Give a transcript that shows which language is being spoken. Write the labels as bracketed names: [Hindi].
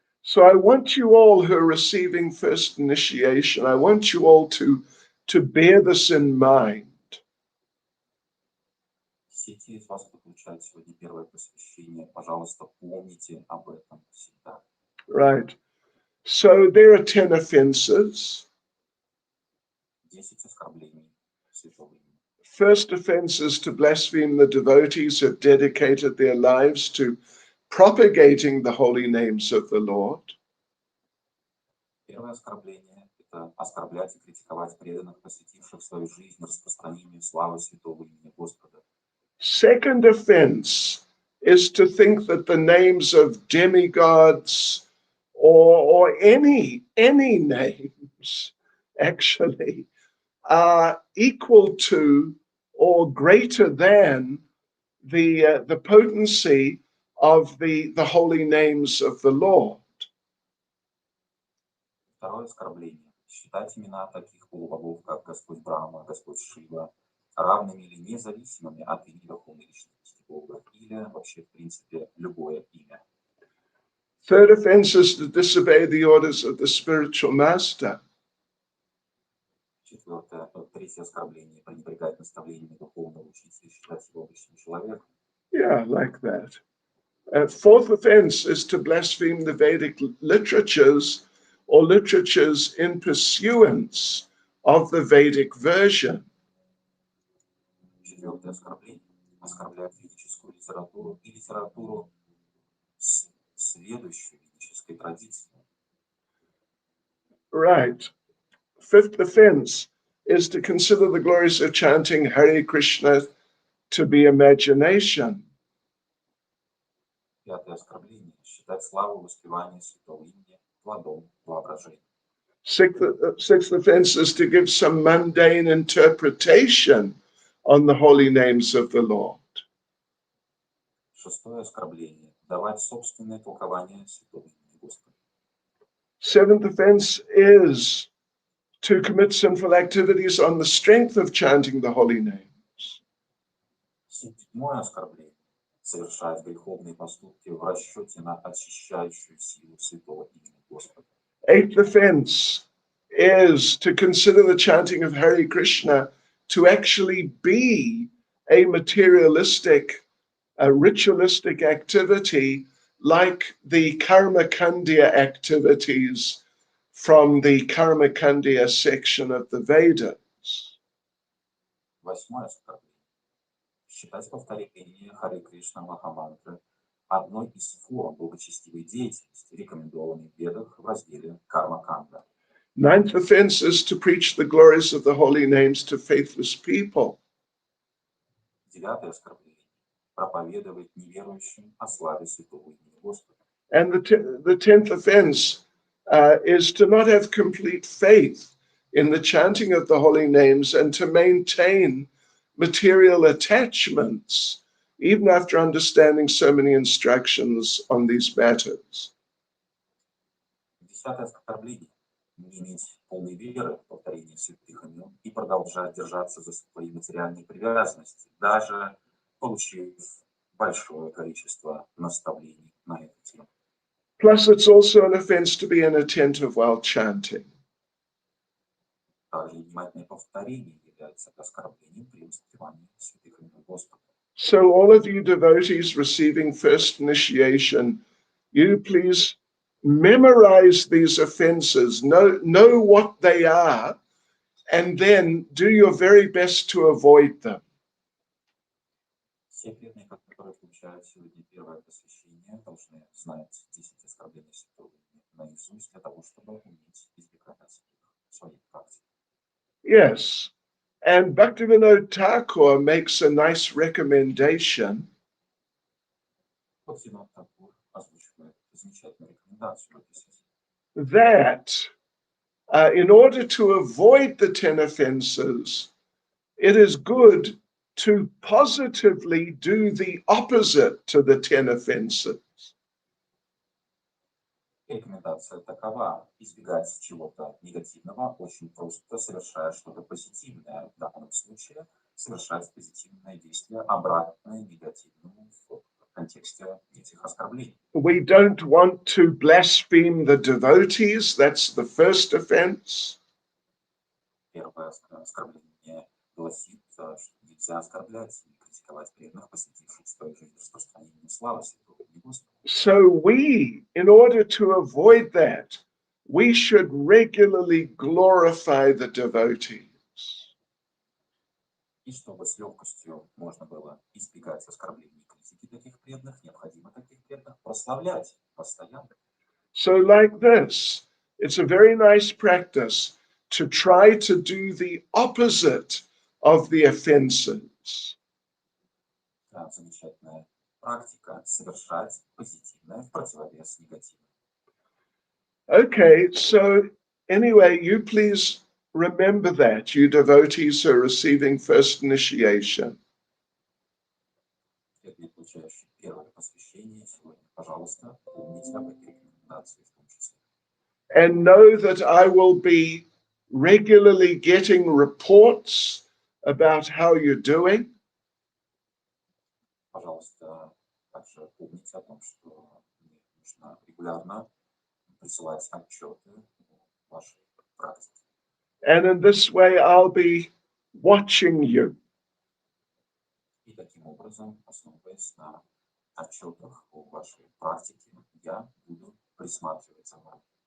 [English] So I want you all who are receiving first initiation, I want you all to bear this in mind. [Russian] Все те из вас, кто получает сегодня первое посвящение, пожалуйста, помните об этом всегда. [English] Right. So there are 10 offenses. [Russian] 10 оскорблений святого имени. [English] First offense is to blaspheme the devotees who have dedicated their lives to propagating the holy names of the Lord. [Russian] Первое оскорбление — это оскорблять и критиковать преданных, посвятивших свою жизнь распространению славы святого имени Господа. [English] Second offense is to think that the names of demigods or any names actually are equal to or greater than the potency of the holy names of the Lord. [Russian] Второе оскорбление. Считать имена таких полубогов, как Господь Брахма, Господь Шива, равными или независимыми от имени Верховной Личности Бога, или вообще, в принципе, любое имя. [English] Third offense is to disobey the orders of the spiritual master. [Russian] Четвертое, третье оскорбление. Пренебрегать наставлениями Духовного Учителя, считать его обычным человеком. [English] Yeah, like that. Fourth offense is to blaspheme the Vedic literatures or literatures in pursuance of the Vedic version. [Russian] Четвертое оскорбление. Оскорблять ведическую литературу и литературу, следующую ведической традиции. [English] Right. Fifth offense is to consider the glories of chanting Hare Krishna to be imagination. [Russian] Пятое оскорбление. Считать славу воспевания святого имени плодом воображения. [English] Sixth offense is to give some mundane interpretation on the holy names of the Lord. [Russian] Шестое оскорбление. Давать собственное толкование святого имени Господа. [English] Seventh offense is to commit sinful activities on the strength of chanting the holy names. [Russian] Седьмое оскорбление. Совершать греховные поступки в расчете на очищающую силу святого имени Господа. [English] Eighth offense is to consider the chanting of Hare Krishna to actually be a materialistic, a ritualistic activity like the Karma Kandya activities from the Karma Kandya section of the Vedas. [Russian] Восьмое оскорбление. Считать повторение Харе Кришна Махамантры одной из форм благочестивой деятельности, рекомендованной в Ведах в разделе Карма Канда. [English] Ninth offense is to preach the glories of the holy names to faithless people. [Russian] Девятое оскорбление. Проповедовать неверующим о славе святого имени Господа. [English] And the 10th offense is to not have complete faith in the chanting of the holy names and to maintain material attachments, even after understanding so many instructions on these matters. [Russian] Десятое оскорбление. Не иметь полной веры в повторение святых имен и продолжать держаться за свои материальные привязанности, даже получив большое количество наставлений на эту тему. [English] Plus, it's also an offense to be inattentive while chanting. [Russian] Также внимательное повторение является оскорблением при воспевании святых имен Господа. [English] So, all of you devotees receiving first initiation, you please memorize these offenses, know what they are, and then do your very best to avoid them. [Russian] Все преданные, которые получают сегодня первое посвящение, должны знать 10 оскорблений святого имени наизусть для того, чтобы уметь избегать их в своей практике. [English] Yes. And Bhaktivinoda Thakur makes a nice recommendation [Russian] Вот Синод Такур озвучивает замечательную рекомендацию в этой связи. [English] that in order to avoid the 10 offenses, it is good to positively do the opposite to the 10 offenses. [Russian] Рекомендация такова: избегать чего-то негативного, очень просто совершая что-то позитивное. В данном случае совершать позитивное действие, обратное негативному в контексте этих оскорблений. [English] We don't want to blaspheme the devotees, that's the first offense. [Russian] Первое оскорбление гласит, что нельзя оскорблять и критиковать преданных, посвятивших свою жизнь распространению славы святого имени Господа. [English] So we, in order to avoid that, we should regularly glorify the devotees. [Russian] И чтобы с легкостью можно было избегать оскорблений и критики таких преданных, необходимо таких преданных прославлять постоянно. [English] So like this, it's a very nice practice to try to do the opposite of the offenses. [Russian] Да, замечательная практика совершать позитивное в противовес негативному. [English] Okay, so anyway, you please remember that, you devotees who are receiving first initiation. [Russian] Преданные, получающие первое посвящение сегодня, пожалуйста, помните об этой рекомендации в том числе. [English] and know that I will be regularly getting reports about how you're doing. [Russian] Пожалуйста, также помните о том, что мне нужно регулярно присылать отчеты о вашей практике. [English] And in this way, I'll be watching you. [Russian] И таким образом, основываясь на отчетах о вашей практике, я буду присматривать за вами.